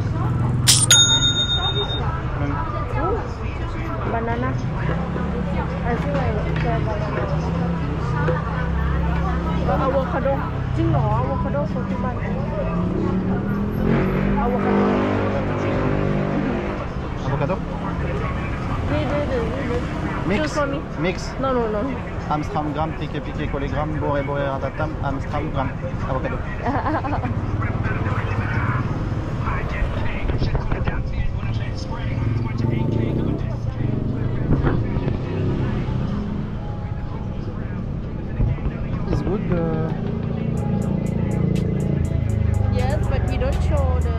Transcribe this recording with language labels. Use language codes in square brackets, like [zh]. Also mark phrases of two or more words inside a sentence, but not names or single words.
[en] Banana. I feel like banana. Avocado. [th] จริงเหรอ [en] avocado 40 baht. Avocado. Avocado? Mix. Mix. No. [fr] Amstram gramme, piqué, collé gramme, boré, ratatam, Amstram gramme, avocado. [en] It's good. Yes, but he don't show the